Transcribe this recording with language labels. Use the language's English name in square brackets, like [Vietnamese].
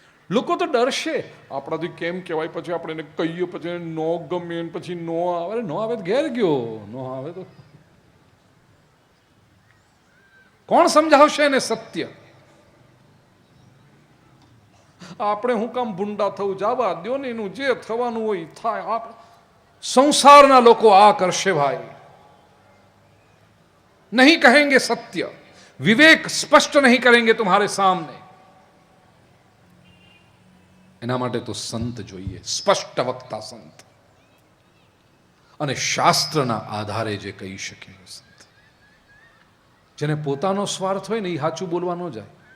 [Gujarati] લોકો તો ડરશે, આપણાથી કેમ કહેવાય, પછી આપણે એને કહીએ, પછી એને નો ગમે, પછી નો આવે, નો આવે તો ઘેર ગયો, નો આવે તો કોણ સમજાવશે એને સત્ય? આપણે હું કામ ભૂંડા થવું, જવા દો ને, એનું જે થવાનું હોય થાય. સંસારના લોકો આ કરશે ભાઈ, [Hindi] नहीं कहेंगे सत्य, विवेक स्पष्ट नहीं करेंगे तुम्हारे सामने. [Gujarati] એના માટે તો સંત જોઈએ, સ્પષ્ટ વક્તા સંત, અને શાસ્ત્રના આધારે જે કહી શકે સંત. જેને પોતાનો સ્વાર્થ હોય ને એ સાચું બોલવા ન જાય.